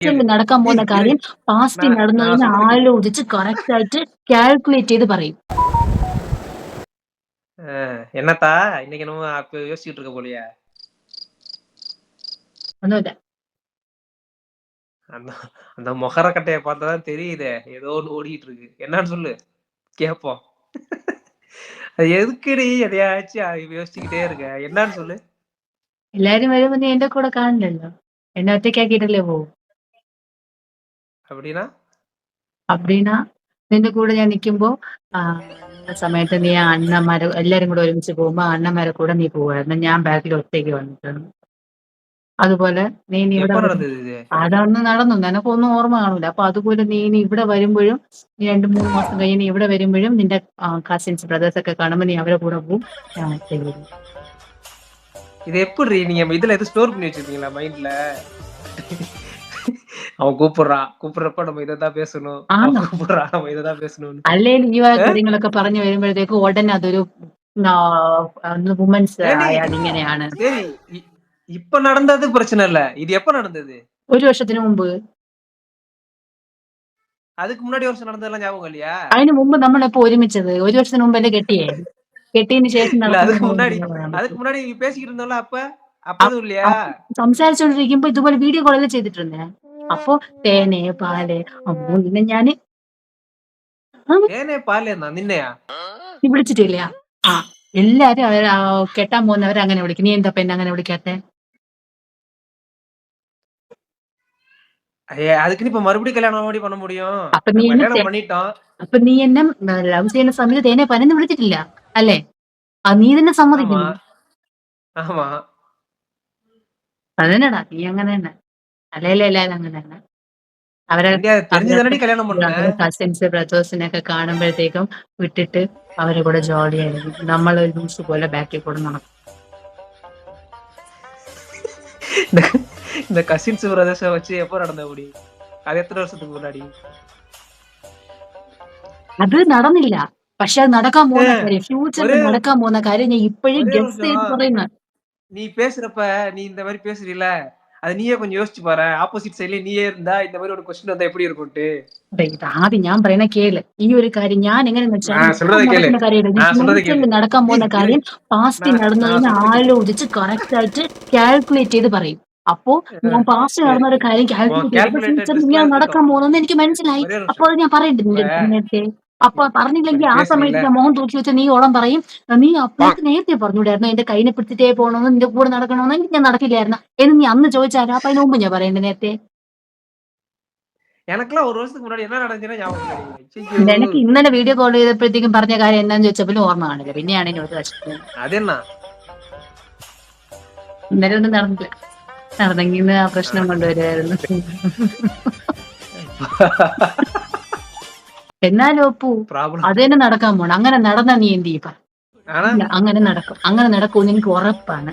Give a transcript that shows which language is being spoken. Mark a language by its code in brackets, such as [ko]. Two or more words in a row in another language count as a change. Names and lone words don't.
[ml] ഫ്യൂച്ചറിൽ നടക്കാൻ പോകുന്ന കാര്യം പാസ്റ്റിൽ [ta] நான் நான் [ml] നടന്നതിനെ [ta] சொல்றது கேளு. [ml] ആലോചിച്ച് കറക്റ്റ് ആയിട്ട് കാൽക്കുലേറ്റ് ചെയ്ത് പറയും. [ta] என்னத்தா இன்னைக்கு என்னமோ அப்ப யோசிச்சுட்டு இருக்க போலயே. [ml] ഒന്നുമില്ല. [ta] அந்த அந்த மொகர கட்டைய பார்த்தா தான் தெரியுதே. ஏதோ ஒண்ணு ஓடிட்டு இருக்கு. என்னான்னு சொல்லு? கேட்போம். அது எதுக்குடி எதையாச்சும் யோசிச்சுக்கிட்டே இருக்க? என்னான்னு சொல்லு? [ml] എല്ലാരും വരുമ്പോ നീ എന്റെ കൂടെ കാണില്ലല്ലോ. എന്നെ ഒറ്റയ്ക്കാക്കിയിട്ടല്ലേ പോവും. [ta] அப்படின்னா? [ml] അപ്പടിന്നാ നിന്റെ കൂടെ ഞാൻ നിൽക്കുമ്പോ നിന്ന സമയത്ത് നീ ആ അണ്ണന്മാരെ എല്ലാരും കൂടെ ഒരുമിച്ച് പോകുമ്പോ ആ അണ്ണന്മാരെ കൂടെ നീ പോവായിരുന്നു. ഞാൻ ബാക്കിൽ ഒറ്റയ്ക്ക് വന്നിട്ടാണ്. അതുപോലെ നീ ഇനി ഇവിടെ [ta] எப்ப [ml] വരും. [ta] நடந்தது இது? [ml] അതന്ന് നടന്നു. നിനക്കൊന്നും ഓർമ്മ കാണൂല. അപ്പൊ അതുപോലെ നീ ഇനി ഇവിടെ വരുമ്പോഴും നീ 2-3 മാസം കഴിഞ്ഞ് നീ ഇവിടെ വരുമ്പോഴും നിന്റെ [en] cousins brothers [ml] ഒക്കെ കാണുമ്പോ നീ അവരെ കൂടെ പോവും. ഞാൻ ഒറ്റയ്ക്ക് വരും. [ta] இது எப்புட்ரி நீங்க இதுல எதுவும் ஸ்டோர் பண்ணி வச்சிருக்கீங்களா மைண்ட்ல? அவன் கூப்பிடுறான். கூப்பிடுறப்ப நம்ம இததான் பேசணும். அவன் [ml] ആണോ? [ta] கூப்பிடுறான். நம்ம இததான் பேசணும்னு. [ml] അല്ലേലും ഈ വക [ta] ஆ? [ml] കാര്യങ്ങളൊക്കെ പറഞ്ഞു വരുമ്പോഴത്തേക്ക് ഉടനെ അതൊരു വുമൻസ് [ta] ஏன்டி [ml] ആയാൽ ഇങ്ങനെയാണ്. [ta] சரி இப்ப நடந்தது பிரச்சனை இல்ல. இது எப்ப நடந்தது? [ml] 1 വർഷത്തിന് മുമ്പ്. [ta] அதுக்கு முன்னாடி வருஷம் நடந்ததெல்லாம் ஞாபகம் இல்லையா? [ml] അതിന് മുമ്പ് നമ്മളെപ്പോ ഒരുമിച്ചത്? 1 വർഷത്തിന് മുമ്പല്ലേ കെട്ടിയേ? കെട്ടിയതിന് ശേഷം [ta] இல்ல [ml] നടക്കുന്ന [ta] அதுக்கு முன்னாடி [ml] സംഭവങ്ങളല്ലേ പറയാൻ [ta] அதுக்கு [ml] പറ്റൂ. [ta] முன்னாடி நீ பேசிக்கிட்டு இருந்தோம்ல அப்ப? அப்ப അ- எதுவும் இல்லையா? [ml] അപ്പൊ സംസാരിച്ചോണ്ടിരിക്കുമ്പോ ഇതുപോലെ [en] video call-alle [ml] ചെയ്തിട്ടുണ്ടേ. അപ്പൊ തേനെ പാല് അമ്മോ നിന്നെ ഞാന് [ta] தேனே பாலேன்னா നിന്നെയാ? [ml] നീ വിളിച്ചിട്ടില്ല. ആ എല്ലാരും അവർ കെട്ടാൻ പോകുന്നവരെ അങ്ങനെ വിളിക്കും. നീ എന്താ പെണ്ണെ അങ്ങനെ വിളിക്കാത്തെ? [ta] அதுக்குன்னு இப்ப மறுபடியும் கல்யாணம் எப்படி பண்ண முடியும்? [ml] അപ്പൊ നീ [ta] நம்ம [ml] എന്നെ [ta] கல்யாணம் பண்ணிட்டோம். [ml] അപ്പൊ നീ എന്നെ ലവ് ചെയ്യുന്ന സമയത്ത് തേനെ പനന്ന് വിളിച്ചിട്ടില്ല അല്ലേ? നീ തന്നെ [ta] ஆமா, [ml] സമ്മതിക്കുന്നു. [ta] ஆமா. [ml] അതന്നെടാ നീ അങ്ങനെ തന്നെ. അല്ലേലും എല്ലാരും അങ്ങനെ തന്നെ. അവരെ [ta] ஏன்டி அது தெரிஞ்சு [ml] അവരൊക്കെ [ta] தானடி கல்யாணம் பண்ண? [ml] അവരെ [en] cousins brothers-ineyokke [ml] കാണുമ്പോഴത്തേക്കും വിട്ടിട്ട് അവരെ കൂടെ ജോളി ആയിരിക്കും. നമ്മൾ ഒരു ലൂസ് പോലെ ബാക്കിൽ കൂടെ നടക്കും. [ta] இந்த இந்த [en] cousins brothers [ta] வச்சு எப்ப நடந்த முடி? அது எத்தனை வருஷத்துக்கு முன்னாடி? [ml] അത് നടന്നില്ല. പക്ഷെ അത് നടക്കാൻ [ta] ஏ [ml] പോകുന്ന കാര്യം ഫ്യൂച്ചറിൽ [ta] ஒரே [ml] നടക്കാൻ പോകുന്ന കാര്യം ഞാൻ ഇപ്പോഴും [ta] ஒரே ஒரு [ml] ഗസ് ചെയ്ത് [ta] நிமிஷம். [ml] പറയുന്നു. [ta] நீ பேசுறப்ப நீ இந்த மாரி பேசுறீல, அத நீயே கொஞ்சம் யோசிச்சு பாரேன். [en] opposite side-la [ta] நீயே இருந்தா இந்த மாரி ஒரு கொஸ்டின் வந்தா எப்படி இருக்கும்ன்ட்டு. [ml] ഇത് ആദ്യം ഞാൻ പറയുന്ന கேளு. ഈ ഒരു കാര്യം ഞാൻ എങ്ങനെയെന്ന് വെച്ചാൽ [ta] நான் [ml] ഇപ്പൊ [ta] சொல்றத கேளு. [ml] നടക്കുന്ന കാര്യമല്ല. [ta] நான் சொல்றத [ml] ഫ്യൂച്ചറിൽ [ta] கேளு. [ml] നടക്കാൻ [ta] இரு, [ml] പോകുന്ന [ta] இரு. [ml] കാര്യം പാസ്റ്റിൽ [ta] நான் [ml] നടന്നതിനെ [ta] சொல்றத கேளு. [ml] ആലോചിച്ച് കറക്റ്റ് ആയിട്ട് കാൽക്കുലേറ്റ് ചെയ്ത് പറയും. അപ്പോ ഞാൻ പാസ്റ്റ് [ta] சரி. [ml] നടന്ന ഒരു കാര്യം [ta] உன் [ml] കാൽക്കുലേറ്റ് ചെയ്തപ്പോ [ta] கால்குலேட்டட் [ml] ഫ്യൂച്ചറിൽ [ta] ரிஸ்க்லாம் [ml] ഇങ്ങനെ [ta] இருக்கட்டும். [ml] നടക്കാൻ പോകുന്നെന്ന് എനിക്ക് മനസ്സിലായി. [ta] ஒரே ஒரு [ml] അപ്പോൾ [ta] நிமிஷம். [ml] അത് ഞാൻ പറയണ്ടേ [ta] இப்ப [ml] നിന്റെ അടുത്ത് നേരത്തെ? അപ്പൊ [ta] இப்ப [ml] പറഞ്ഞില്ലെങ്കിൽ [ta] நீ [ml] ആ [ta] பேசுறீல, [ml] സമയത്ത് ഞാൻ മുഖം തൂക്കി വെച്ച നീ ഓളം പറയും. നീ അപ്പോഴേക്ക് നേരത്തെ പറഞ്ഞൂടായിരുന്നു എന്റെ കൈനെ പിടിച്ചിട്ടേ പോകണമെന്ന് നിന്റെ കൂടെ നടക്കണമെന്ന് ഞാൻ നടക്കില്ലായിരുന്നു എന്ന് നീ അന്ന് ചോദിച്ചാലോ? അപ്പൊ അതിന് മുമ്പ് ഞാൻ പറയണ്ടേ നേരത്തെ? [ta] எனக்கெல்லாம் 1 வருஷத்துக்கு முன்னாடி என்ன நடந்துச்சுன்னே ஞாபகம் இல்லடி. ஐயய்யோ! [ml] നിനക്ക് ഇന്നലെ [en] video call [ml] ചെയ്തപ്പോഴത്തേക്കും പറഞ്ഞ കാര്യം എന്താന്ന് ചോദിച്ചപ്പോൾ ഓർമ്മ കാണില്ല. പിന്നെയാണ് ഇനി ഒരു വശത്ത് [ta] அது என்ன? [ml] ഇന്നലെ ഒന്നും നടന്നില്ല. നടന്നെങ്കിൽ ഇന്ന് ആ പ്രശ്നം കൊണ്ടുവരുമായിരുന്നു. എന്നാലും ഒപ്പു [ta] ப்ராப்ளம். [ml] അത് തന്നെ നടക്കാൻ പോണം. അങ്ങനെ നടന്നാ നീ എന്ത് ചെയ്യും? [ta] ஆனா [ml] ഇല്ല അങ്ങനെ നടക്കും. അങ്ങനെ നടക്കുമെന്ന് എനിക്ക് ഉറപ്പാണ്.